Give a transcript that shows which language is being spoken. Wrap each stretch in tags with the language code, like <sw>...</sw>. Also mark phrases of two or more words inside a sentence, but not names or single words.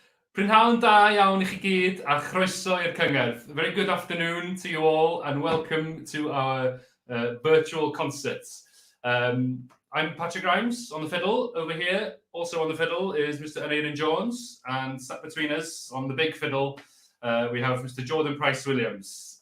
<cy>Prynhawn da iawn I chi gyd a chroeso i'r cyngerdd.</cy> <en>Very good afternoon to you all and welcome to our virtual concert. I'm Patrick Grimes on the fiddle over here. Also on the fiddle is Mr. Aneirin Jones, and sat between us on the big fiddle we have Mr. Jordan Price-Williams.</en>